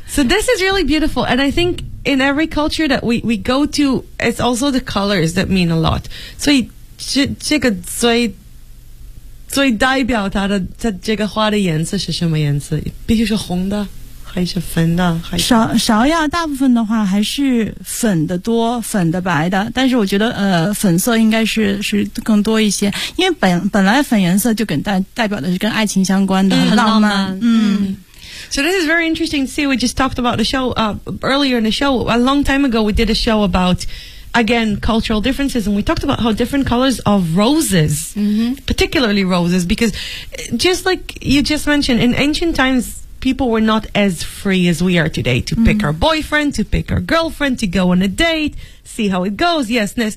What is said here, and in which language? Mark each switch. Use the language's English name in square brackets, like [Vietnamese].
[English] So this is really beautiful, and I think in every culture that we go to, it's also the colors that mean a lot. [Chinese] 所以这个最代表它这个花的颜色是什么颜色？必须是红的。还是粉的，芍药大部分的话还是粉的多，粉的白的，但是我觉得粉色应该是更多一些，因为本来粉颜色就跟代表的是跟爱情相关的，很浪漫。 [English] So this is very interesting to see. We just talked about the show earlier in the show. A long time ago, we did a show about again, cultural differences. And we talked about how different colors of roses, particularly roses, because just like you just mentioned, in ancient times, people were not as free as we are today to pick our boyfriend, to pick our girlfriend, to go on a date, see how it goes. Yes.